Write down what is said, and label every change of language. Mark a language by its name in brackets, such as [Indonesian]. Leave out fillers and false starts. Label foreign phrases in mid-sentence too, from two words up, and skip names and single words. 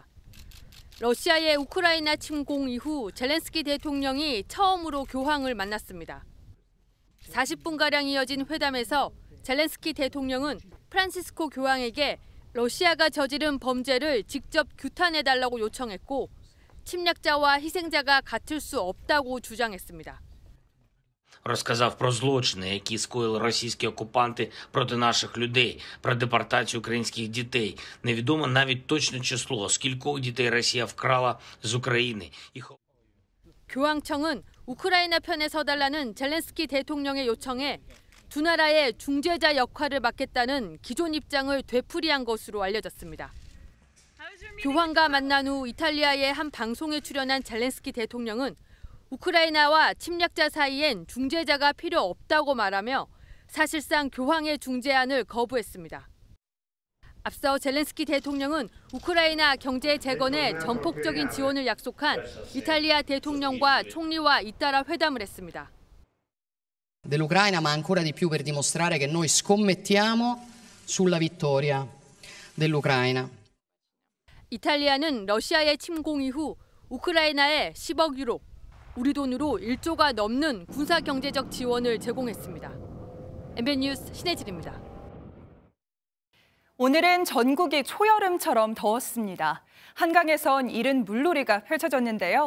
[Korean] 러시아의 우크라이나 침공 이후 젤렌스키 대통령이 처음으로 교황을 만났습니다. 40분가량 이어진 회담에서 젤렌스키 대통령은 프란치스코 교황에게 러시아가 저지른 범죄를 직접 규탄해달라고 요청했고, 침략자와 희생자가 같을 수 없다고 주장했습니다. [Ukrainian] Розказав про злочини, які скоїли російські окупанти проти наших людей, про депортацію українських дітей. Невідомо навіть точне число, скількох дітей Росія вкрала з України. [Korean] 교황청은 우크라이나 편에 서달라는 젤렌스키 대통령의 요청에 두 나라의 중재자 역할을 맡겠다는 기존 입장을 되풀이한 것으로 알려졌습니다. 교황과 만난 후 이탈리아의 한 방송에 출연한 젤렌스키 대통령은 우크라이나와 침략자 사이엔 중재자가 필요 없다고 말하며 사실상 교황의 중재안을 거부했습니다. 앞서 젤렌스키 대통령은 우크라이나 경제 재건에 전폭적인 지원을 약속한 이탈리아 대통령과 총리와 잇따라 회담을 했습니다. [Italian] Dell'Ucraina, ma ancora di più per dimostrare che noi scommettiamo sulla vittoria dell'Ucraina. [Korean] 이탈리아는 러시아의 침공 이후 우크라이나에 10억 유로, 우리 돈으로 1조가 넘는 군사 경제적 지원을 제공했습니다. MBN 뉴스 신혜진입니다. 오늘은 전국이 초여름처럼 더웠습니다. 한강에선 이른 물놀이가 펼쳐졌는데요.